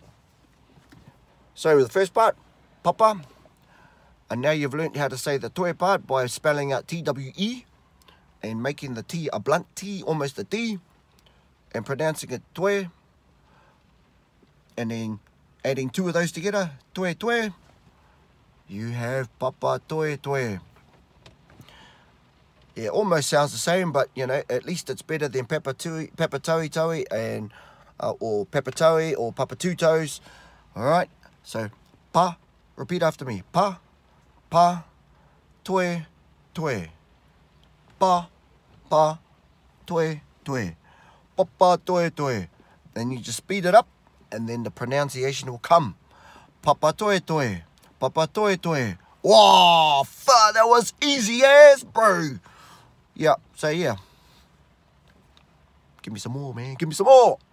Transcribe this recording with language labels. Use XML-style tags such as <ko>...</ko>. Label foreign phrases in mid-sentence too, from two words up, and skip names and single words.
<en>So the first part, papa, and now you've learnt how to say the toe part by spelling out T-W-E and making the T a blunt T, almost a D, and pronouncing it toe, and then adding two of those together, toe toe, you have Papatoetoe. Yeah, almost sounds the same, but you know, at least it's better than Papatoetoe and or Papatoe or Papatoetoes. All right, so pa, repeat after me. Pa, toe, toe. Pa, toe, toe. Papatoetoe. Then you just speed it up, and then the pronunciation will come. Papatoetoe, Papatoetoe. Wow, fuck, that was easy as, bro. Yeah, so yeah. Give me some more, man. Give me some more.</en>